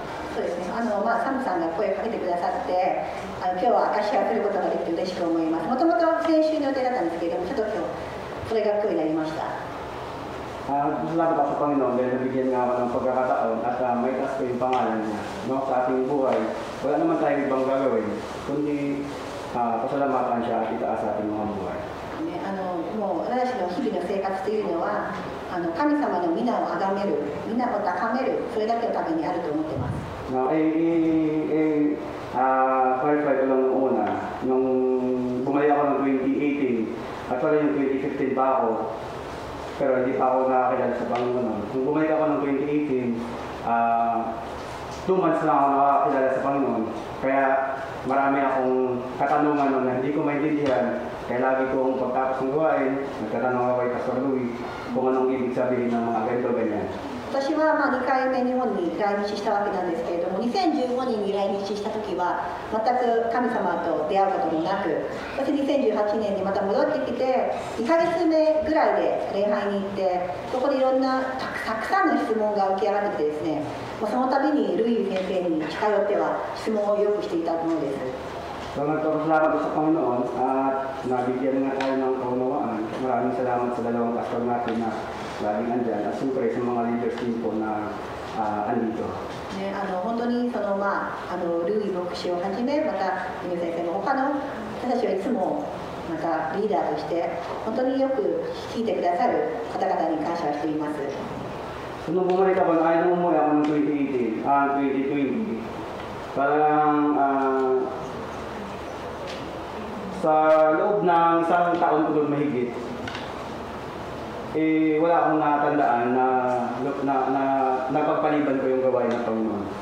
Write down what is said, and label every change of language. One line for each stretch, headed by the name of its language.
Japanese: そうですね、サムさんが声をかけてくださって、今日は証しをすることができて嬉しく思います。もともと先週の予定だったんですけれども、ちょっと今日、それが今日になりました。
Filipino: Salamat ako sa Panginoon dahil nabigyan nga ako ng pagkakataon at may taas ko yung pangalan niya. No, sa ating buhay, wala naman tayong ibang gagawin, kundi pasalamatan siya at itaas sa ating mga buhay.
Japanese: もう私の日々の生活というのは、神様の皆を崇める、皆を高める、それだけのためにあると思っています。
Filipino: Clarify ko lang nung una, nung bumalik ako ng 2018, actually yung 2015 pa ako, pero hindi pa ako nakakilala sa Panginoon. Nung bumalik ako ng 2018, 2 months lang ako nakakilala sa Panginoon, kaya marami akong katanungan nun na hindi ko maintindihan, kaya lagi kong pagtapos ng gawain, nagtatanong ako kay Pastor Louie kung anong ibig sabihin ng mga ganito ganyan.
Japanese: 私は2回目日本に来日したわけなんですけれども、2015年に来日した時は全く神様と出会うこともなく、そして2018年にまた戻ってきて2ヶ月目ぐらいで礼拝に行って、そこでいろんなたくさんの質問が浮き上がってきてですね、その度にルイ先生に近寄っては質問をよくしていたものです。
Filipino: So nagpapasalamat ko sa Panginoon at nabigyan nga tayo ng kaunawaan. Maraming salamat sa dalawang pastor natin na laging andyan at siyempre sa mga leaders din po na andito.
Japanese: 本当にルイ牧師をはじめ、またルイ先生の他の人たちはいつもまたリーダーとして本当によく聞いてくださる方々に感謝をしています。
Filipino: So nung bumalik ako, ayaw nung umuwi ako ng 2020, parang sa loob ng isang taon ko doon mahigit, wala akong natandaan na napagpaliban ko yung gawain ng Panginoon.